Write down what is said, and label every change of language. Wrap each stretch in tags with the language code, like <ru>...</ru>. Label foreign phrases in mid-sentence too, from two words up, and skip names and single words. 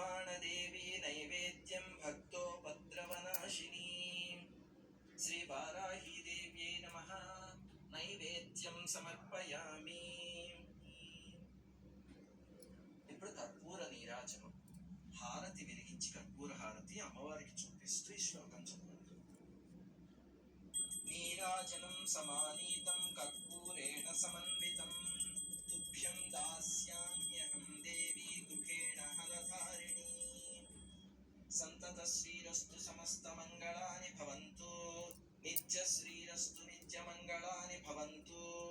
<sa>देवी नैवेद्यं भक्तोपद्रवनाशिनी श्रीवाराही देव्यै नमः नैवेद्यं समर्पयामि।</sa> <te>ఇప్పుడు కర్పూర నీరాజనం. హారతి వెలిగించి కర్పూర హారతి అమ్మవారికి చూపిస్తూ ఈ శ్లోకం చదవండి.</te> <sa>नीराजनं समानीतं कर्पूरेण समन्वितं तुभ्यं दास्याम्यहं देवि गृहेण हलधारिणि संतत श्रीरस्तु समस्त मंगलानि भवंतु नित्य श्रीरस्तु नित्य मंगलानि भवंतु నిత్య శ్రీరస్తు నిత్య మంగళాని భవంతు.</sa>